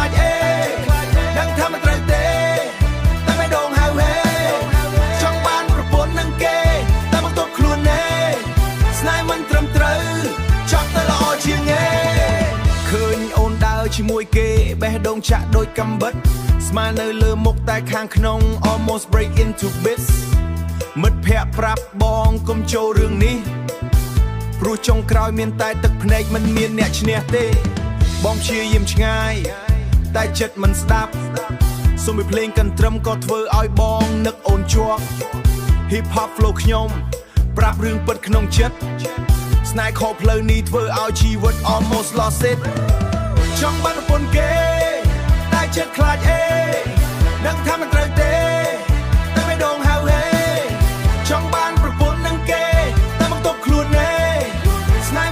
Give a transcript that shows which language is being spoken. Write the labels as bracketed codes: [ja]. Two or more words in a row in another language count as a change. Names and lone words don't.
[km] ចអេដឹងថាមិនត្រូវទេតែបេះដូងហៅហេចង់បានប្រពន្ធនឹងគេតែមកទប់ខ្លួនណែស្នេហ៍មិនត្រឹមត្រូវចង់ទៅល្អជាងហេ ឃើញអូនដើរជាមួយគេបេះដូងចាក់ដូចកាំបិតស្មើនៅលើមុខតែខាងក្នុង [en] almost break into bits [km] មិត្តភ័ក្តិប្រាប់ បងកុំចូលរឿងនេះព្រោះចុងក្រោយមានតែទឹកភ្នែកមិនមានអ្នកឈ្នះទេបង ព្យាយាមឆ្ងាយតែចិត្តមិនស្ដាប់សូម្បីភ្លេងកន្ទ្រឹមក៏ធ្វើឲ្យបងនឹកអូនជាប់ [en] hip hop flow [km] ខ្ញុំប្រាប់រឿងពិតក្នុងចិត្តស្នេហ៍ខុសផ្លូវនេះធ្វើឲ្យជីវិត [en] almost lost it [km] ចង់បានប្រពន្ធគេតែចិត្តខ្លាចអេដឹងថាមិនត្រូវទេតែបេះដូងហៅហេចង់បានប្រពន្ធនឹងគេតែមកទប់ខ្លួនណែ